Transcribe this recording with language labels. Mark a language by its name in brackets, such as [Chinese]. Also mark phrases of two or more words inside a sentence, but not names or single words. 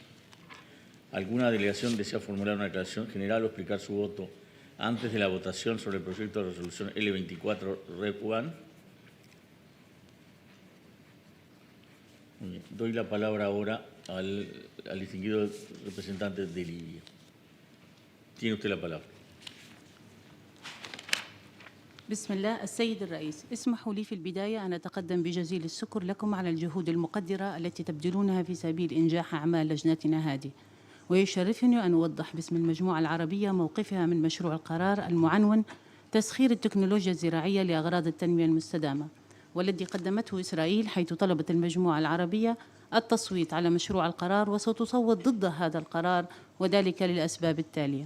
[Spanish] ¿Alguna delegación desea formular una declaración general o explicar su voto antes de la votación sobre el proyecto de resolución L24 Rep 1? Muy bien. Doy la palabra ahora al distinguido representante de Libia. Tiene usted la palabra. [Arabic] بسم الله. السيد الرئيس، اسمحوا لي في البداية أن أتقدم بجزيل الشكر لكم على الجهود المقدرة التي تبذلونها في سبيل إنجاح أعمال لجنتنا هذه، ويشرفني أن أوضح باسم المجموعة العربية موقفها من مشروع القرار المعنون تسخير التكنولوجيا الزراعية لأغراض التنمية المستدامة، والذي قدمته إسرائيل، حيث طلبت المجموعة العربية التصويت على مشروع القرار وستصوت ضد هذا القرار، وذلك للأسباب التالية.